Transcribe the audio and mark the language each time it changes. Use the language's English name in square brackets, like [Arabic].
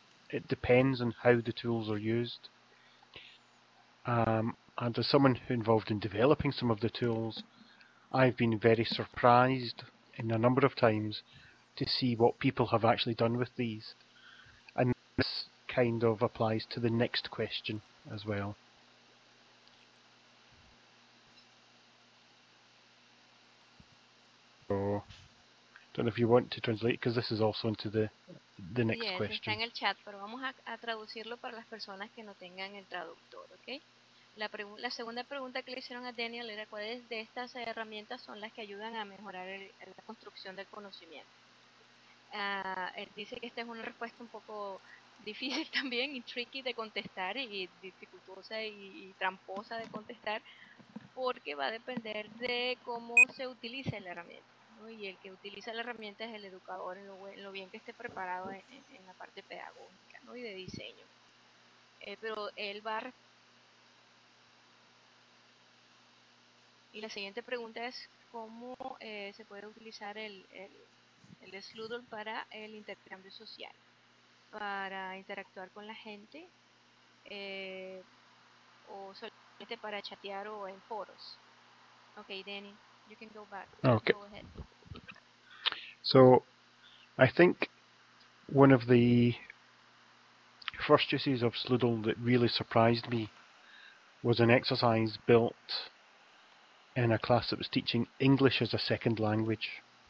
[English] It depends on how the tools are used. And as someone who involved in developing some of the tools, I've been very surprised in a number of times to see what people have actually done with these. And this kind of applies to the next question as well. So, don't know if you want to translate, because this is also into the next Yes, question. [Spanish] está en el chat, pero vamos a traducirlo para las personas que no tengan el traductor, ¿ok? La segunda pregunta que le hicieron a Daniel era cuáles de estas herramientas son las que ayudan a mejorar la construcción del conocimiento. Él dice que esta es una respuesta un poco difícil también y tricky de contestar y dificultosa y tramposa de contestar, porque va a depender de cómo se utilice la herramienta, ¿no? Y el que utiliza la herramienta es el educador en lo bien que esté preparado en la parte pedagógica, ¿no? Y de diseño. Pero él va a Y la siguiente pregunta es cómo se puede utilizar el SLoodle para el intercambio social, para interactuar con la gente, o solamente para chatear o en foros. [English] Okay, Danny, you can go back. Okay. Go ahead. So, I think one of the first uses of SLoodle that really surprised me was an exercise built in a class that was teaching English as a second language.